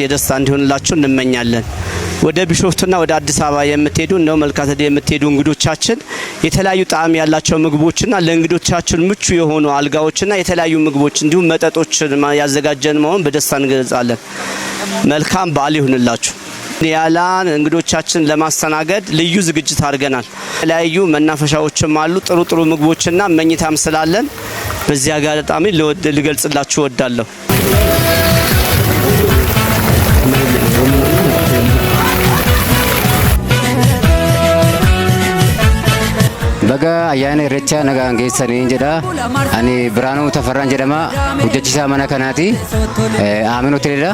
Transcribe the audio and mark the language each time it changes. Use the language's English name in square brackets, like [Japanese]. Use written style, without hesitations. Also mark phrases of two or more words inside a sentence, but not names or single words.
[Amharic] የደስታ እንዲሆንላችሁ እንመኛለን። ወደ ቢሾፍቱና ወደ አዲስ አበባ የምትሄዱ ነው መልካተዴ የምትሄዱ እንግዶቻችን የተለያዩ ጣዕም ያላቸው ምግቦችና ለእንግዶቻችን ምቹ የሆኑ አልጋዎችና የተለያዩ ምግቦች እንዲሁም መጠጦችን ያዘጋጀን መሆን በደስታ እንገልጻለን። መልካም በዓል ይሁንላችሁ። ኒያላን እንግዶቻችን ለማስተናገድ ልዩ ዝግጅት አድርገናል። የተለያዩ መናፈሻዎችም አሉ። ጥሩ ጥሩ ምግቦችና መኝታም ስላለን በዚህ አጋጣሚ ልገልጽላችሁ እወዳለሁ። [Oromo] Baga ayyaana irreecha nagaan geessanii jedha. Ani Biraanuu Tafarraan jedhama. Hojjechiisaa mana kanaati. Aamin hoteelidha.